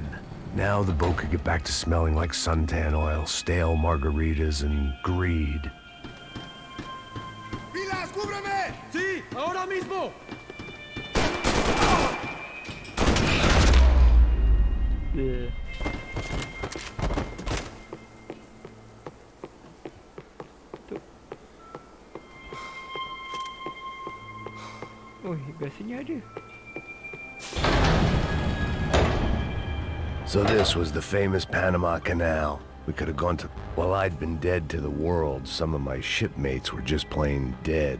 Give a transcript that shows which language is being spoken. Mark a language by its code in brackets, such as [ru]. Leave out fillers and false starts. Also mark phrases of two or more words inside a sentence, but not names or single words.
[en] Now the boat could get back to smelling like suntan oil, stale margaritas, and greed. [es] ¡Pilas, cúbreme! ¡Sí, ahora mismo! [en] Yeah. [id] Oh, gasnya ada. [en] So this was the famous Panama Canal. We could have gone to... While I'd been dead to the world, some of my shipmates were just plain dead.